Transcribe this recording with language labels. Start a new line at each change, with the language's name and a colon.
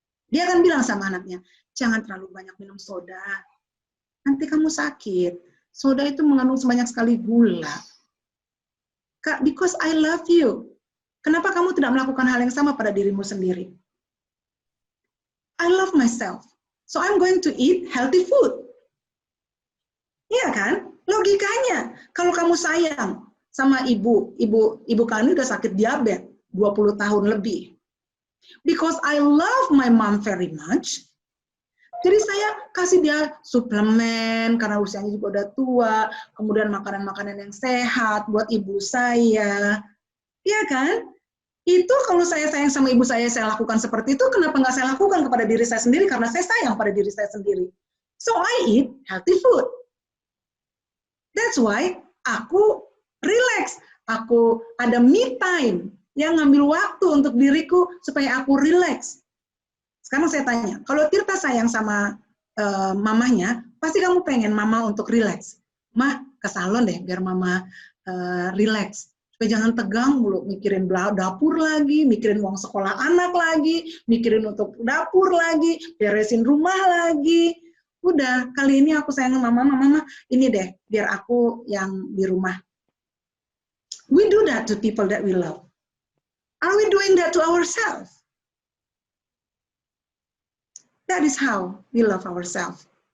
Indonesian: Dia akan bilang sama anaknya, jangan terlalu banyak minum soda. Nanti kamu sakit. Soda itu mengandung sebanyak sekali gula. Kak,
English: because I love you.
Indonesian: Kenapa kamu tidak melakukan hal yang sama pada dirimu sendiri?
English: I love myself. So I'm going to eat healthy food.
Indonesian: Iya kan? Logikanya. Kalau kamu sayang sama ibu kami udah sakit diabetes 20 tahun lebih.
English: Because I love my mom very much.
Indonesian: Jadi saya kasih dia suplemen, karena usianya juga udah tua, kemudian makanan-makanan yang sehat buat ibu saya. Iya kan? Itu kalau saya sayang sama ibu saya lakukan seperti itu, kenapa nggak saya lakukan kepada diri saya sendiri? Karena saya sayang pada diri saya sendiri.
English: So I eat healthy food. That's why
Indonesian: aku relax. Aku ada me time, yang ngambil waktu untuk diriku supaya aku relax. Sekarang saya tanya, kalau Tirta sayang sama mamahnya, pasti kamu pengen mama untuk relax. Ma, ke salon deh biar mama relax. Supaya jangan tegang mulu, mikirin dapur lagi, mikirin uang sekolah anak lagi, mikirin untuk dapur lagi, beresin rumah lagi. Udah, kali ini aku sayang sama mama, ini deh, biar aku yang di rumah.
English: We do that to people that we love. Are we doing that to ourselves? That is how we love ourselves.